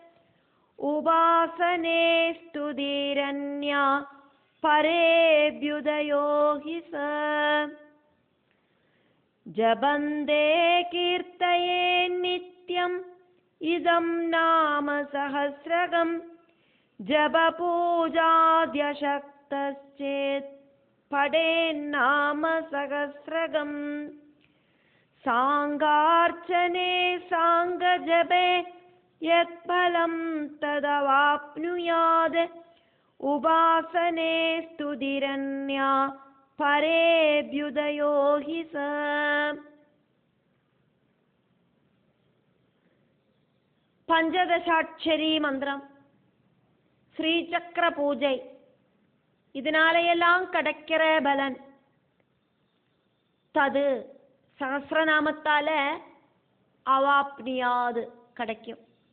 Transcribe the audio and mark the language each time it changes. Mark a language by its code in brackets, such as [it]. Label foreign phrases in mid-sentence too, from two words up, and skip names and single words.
[sa] उपासने स्तुतिरन्या परेऽभ्युदयो हि स. जपन्ते कीर्तये नित्यं इदं नाम सहस्रकम्. जपपूजाद्यशक्तश्चेत् पठेन्नाम सहस्रकम् साङ्गार्चने साङ्गजपे यत्फलं तदवाप्नुयात् उपासने स्तुतिरन्या परेऽभ्युदयो हि स. [ta] பஞ்சதசாட்சரி மந்திரம், ஸ்ரீசக்கர பூஜை, இதனாலையெல்லாம் கிடைக்கிற பலன் தது சகஸ்ரநாமத்தால அவாப்னியாது கிடைக்கும்.